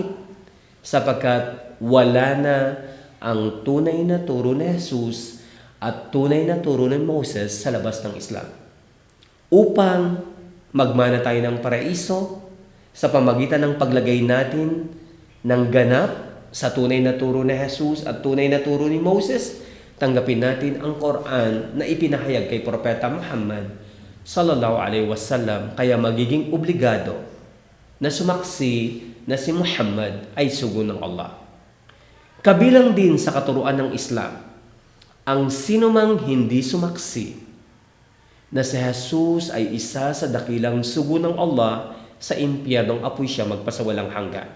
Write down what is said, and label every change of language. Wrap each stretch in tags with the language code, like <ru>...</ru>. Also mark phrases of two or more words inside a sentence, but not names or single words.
<tl>Sapagkat wala na ang tunay na turo ni Jesus at tunay na turo ni Moses sa labas ng Islam. Upang magmana tayo ng paraiso sa pamagitan ng paglagay natin ng ganap sa tunay na turo ni Jesus at tunay na turo ni Moses, tanggapin natin ang Quran na ipinahayag kay Propeta Muhammad</tl> <ar>صلى الله عليه وسلم.</ar> <tl>Kaya magiging obligado na sumaksi na si Muhammad ay sugo ng Allah. Kabilang din sa katuruan ng Islam, ang sinumang hindi sumaksi na si Jesus ay isa sa dakilang sugo ng Allah, sa impyernong apoy siya magpasawalang hanggan.</tl>